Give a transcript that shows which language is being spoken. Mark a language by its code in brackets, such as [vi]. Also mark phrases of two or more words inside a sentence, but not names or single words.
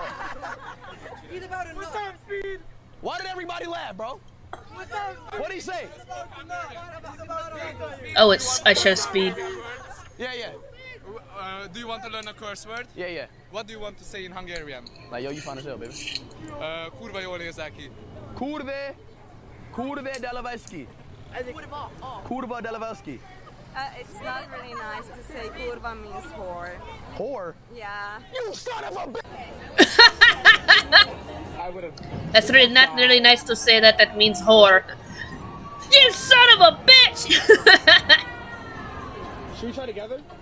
[en] What's up, Speed? Why did everybody laugh, bro? What'd he say? Oh, it's I show speed. Yeah, yeah. Do you want to learn a curse word? Yeah, yeah. What do you want to say in Hungarian? Like, yo, you find yourself, baby. [hu] Kurva jól nézel ki. Kurve Delaveski. Kurva Delaveski. [en] It's not really nice to say kurva means whore. Whore? Yeah. You son of a bitch! That's really not really nice to say that. That means whore. You son of a bitch! Should we try together?